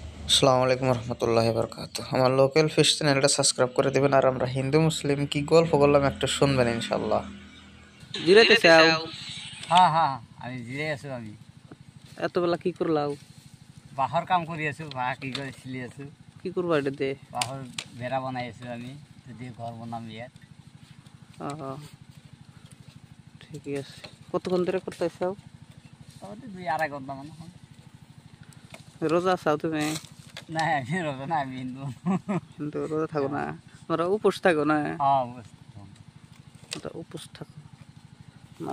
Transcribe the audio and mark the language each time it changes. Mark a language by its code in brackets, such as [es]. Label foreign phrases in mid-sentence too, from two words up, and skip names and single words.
[ar] السلام عليكم رحمة الله بركات. [bn] আমার লোকাল ফিশ চ্যানেলটা সাবস্ক্রাইব করে দেবেন। আর আমরা হিন্দু মুসলিম কি গল্প করলাম একটু শুনবেন ইনশাল্লাহ। জিরাইতে চাও? [as] হ্যাঁ হ্যাঁ আমি জিরে আছো। আমি [bn] এত বেলা কি করলাও? [as] বাঁহর কাম কৰি আছো। বাঁহ কি করে চিলি আছো। [bn] কি করবা এটা দে? [as] বাঁহর বেড়া বনাই আছো। আমি যদি ঘর বনাম ইয়াত। [bn] ঠিকই আছে। কতক্ষণ ধরে করতে চাও? তাহলে 2-2.5 ঘন্টা মানে হয়। রোজা চাও তুমি? না আমি রোজা না, আমি হিন্দু। কিন্তু রোজা থাকো না, তোমরা উপোস থাকো না? হ্যাঁ উপোস থাকো না।